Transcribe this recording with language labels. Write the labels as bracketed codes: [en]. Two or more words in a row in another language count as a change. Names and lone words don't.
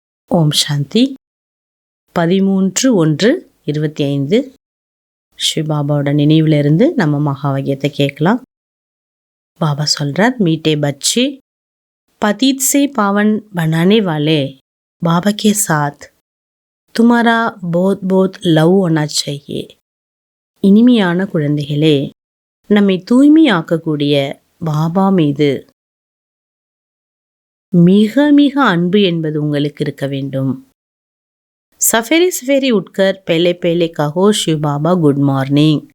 [ta] ஓம் சாந்தி. 13/1/25 ஸ்ரீபாபாவோட நினைவிலிருந்து நம்ம மகாவாக்கியத்தை கேட்கலாம். [hi] பாபா சொல்றார், मीठे बच्चे पतित से पावन बनाने वाले बाबा के साथ तुम्हारा बहुत बहुत लव होना चाहिए. [ta] இனிமையான குழந்தைகளே, நம்மை தூய்மையாக்கக்கூடிய பாபா மீது மிக மிக அன்பு என்பது உங்களுக்கு இருக்க வேண்டும். [hi] सवेरे सवेरे उठकर प्यारे प्यारे कहो शिव बाबा [en] good morning.